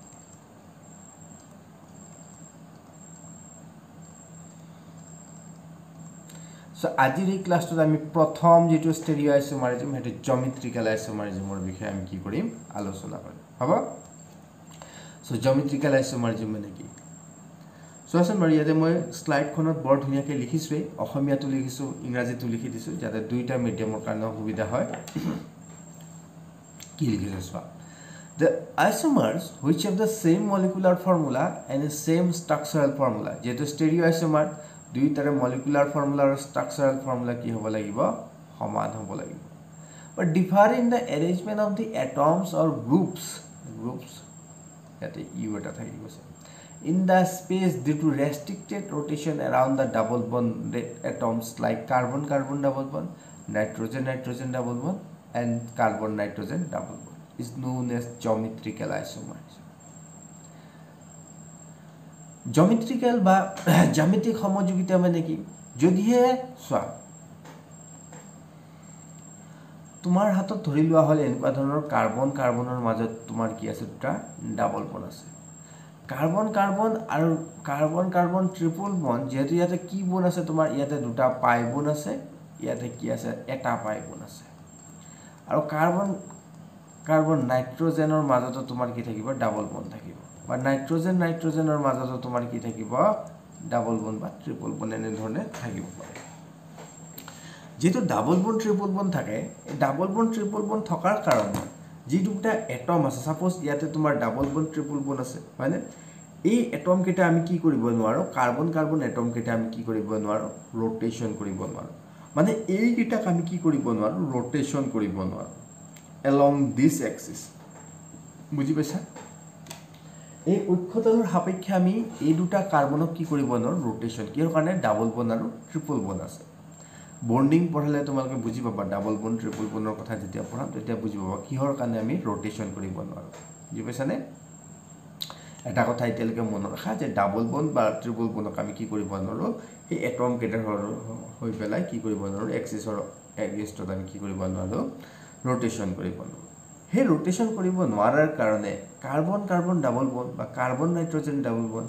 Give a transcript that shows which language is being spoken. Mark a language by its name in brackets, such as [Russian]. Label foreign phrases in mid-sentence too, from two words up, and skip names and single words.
[Assamese] সো আজিৰ এই ক্লাছটোত আমি প্ৰথম যেটো [English] stereo isomerism [Assamese] হেতু [English] geometrical isomerism [Assamese] বিষয়ে আমি কি কৰিম আলোচনা কৰিম হ'ব সো [English] geometrical isomerism [Assamese] মানে কি সোয়াসন বাৰু ইয়াতে মই স্লাইডখনত বৰ ধুনিয়াকৈ লিখিছো অসমীয়াটো লিখিছো ইংৰাজীটো লিখি দিছো যাতে দুইটা মিডিয়ামৰ কাৰণে সুবিধা হয় কি লিখিছো সোৱা [English] The isomers which have the same molecular formula and the same structural formula [Assamese] যেটো [English] stereo isomer [Assamese] দুইটাৰে [English] molecular formula [Assamese] আৰু [English] structural formula [Assamese] কি হ'ব লাগিব সমান হ'ব লাগিব [English] but differ in the arrangement of the atoms or groups [Assamese] ইয়াতে ইউ এটা থাকিব [English] in the space due to restricted rotation around the double bond atoms like carbon carbon double bond nitrogen nitrogen double bond and carbon nitrogen double bond is known as geometrical isomerism geometrical [Assamese] বা জ্যামিতিক সমযোগিতা মানে কি যদিহে সোৱা তোমাৰ হাতত ধৰি লোৱা হল এনেকুৱা ধৰণৰ [English] carbon carbon [Assamese] মাজত তোমাৰ কি আছে দুটা [English] double bond [Assamese] আছে [English] carbon carbon [Assamese] আৰু [English] carbon carbon triple bond [Assamese] যেহেতু ইয়াতে কি বন্ড আছে তোমাৰ ইয়াতে দুটা [English] pi bond [Assamese] আছে ইয়াতে কি আছে এটা [English] pi bond [Assamese] আছে আৰু [English] carbon carbon nitrogen [Assamese] মাজত তোমাৰ কি থাকিব [English] double bond [Assamese] থাকিব বা [English] nitrogen nitrogen [Assamese] মাজত তোমাৰ কি থাকিব [English] double bond [Assamese] বা [English] triple bond [Assamese] এনে ধৰণে থাকিব পাৰে যেটো [English] double bond triple bond [Assamese] থাকে এই [English] double bond triple bond [Assamese] থকাৰ কাৰণে যি দুটা এটম আছে সাপোজ ইয়াতে তোমাৰ [English] double bond triple bond [Assamese] আছে হয়নে এই এটম কেটা আমি কি কৰিব নোৱাৰো [English] carbon carbon atom [Assamese] কেটা আমি কি কৰিব নোৱাৰো ৰটেশন কৰিব নোৱাৰো মানে এই কেটা আমি কি কৰিব নোৱাৰো ৰটেশন কৰিব নোৱাৰো [English] along this axis [Assamese] বুজি পাইছা এই উৎখতনৰ সাপেক্ষে আমি এই দুটা কাৰ্বনক কি কৰিব নোৱাৰো ৰটেশন কিৰ কাৰণে [English] double bond [Assamese] আৰু [English] triple bond [Assamese] আছে বন্ডিং পঢ়ালে তোমালোকে বুজি পাবা [English] double bond triple bond [Assamese] কথা যেতিয়া পঢ়াম তেতিয়া বুজি পাবা কিহৰ কাৰণে আমি ৰটেশন কৰিব নোৱাৰো বুজি পাইছানে এটা কথা এতিয়ালৈকে মনত ৰাখা যে [English] double bond [Assamese] বা [English] triple bond [Assamese] আমি কি কৰিব নোৱাৰোঁ এই এটম কেইটাৰ হৈ পেলাই কি কৰিব নোৱাৰোঁ এক্সিছৰ এগেইনষ্টত আমি কি কৰিব নোৱাৰোঁ ৰোটেশ্যন কৰিব নোৱাৰোঁ সেই ৰোটেশ্যন কৰিব নোৱাৰাৰ কাৰণে [English] carbon carbon double bond [Assamese] বা [English] carbon nitrogen double bond